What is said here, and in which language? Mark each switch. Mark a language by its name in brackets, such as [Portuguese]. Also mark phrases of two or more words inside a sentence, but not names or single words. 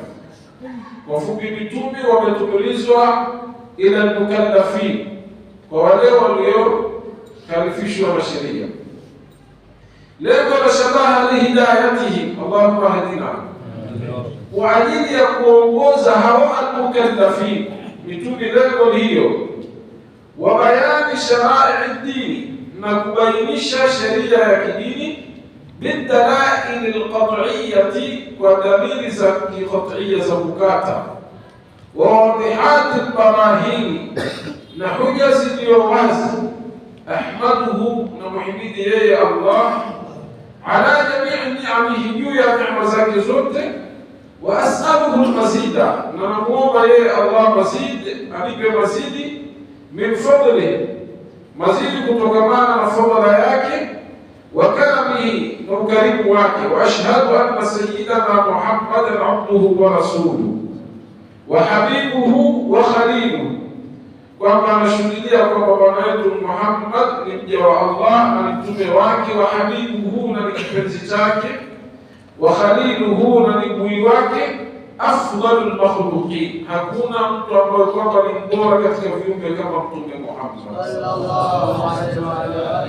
[Swahili] Kwa fupi, mitume wametumilizwa [Arabic] إلى المكلفين, [Swahili] kwa wale waliokalifishwa na sheria. Lengo la shabaha [Arabic] لهدايتهم اللهم اهدنا, [Swahili] kwa ajili ya kuongoza hao al-mukallafin mitume, lengo hiyo. [Arabic] وبيان شرائع الدين, [Swahili] na kubainisha sheria ya kidini, [Arabic] بالدلائل القطعية, [Swahili] kwa dalili za qat'iyya za kukata, [Arabic] وواضحات البراهين, [Swahili] na hoja zilizo wazi. Ahmaduhu, na muhimidi yeye Allah, [Arabic] على جميع نعمه, [Swahili] juu ya neema zake zote. [Arabic] وأسأله المزيد, [Swahili] na namuomba yeye Allah mazid, anipe mazidi, [Arabic] من فضله, [Swahili] mazidi kutokamana na fadhila yake, [Arabic] وكرمه, [Swahili] na ukarimu wake. [Arabic] وأشهد أن سيدنا محمدا عبده ورسوله وحبيبه وخليله, [Swahili] kwamba anashuhudia kwamba bwana wetu Muhammad ni mja wa Allah na mtume wake. [Arabic] وحبيبه, [Swahili] na ni kipenzi chake. [Arabic] وخليله, [Swahili] na ni bui wake. [Arabic] أفضل المخلوقين, [Swahili] hakuna mtu ambaye kwamba ni bora katika viumbe kama mtume Muhammad [Arabic] صلى الله عليه وسلم.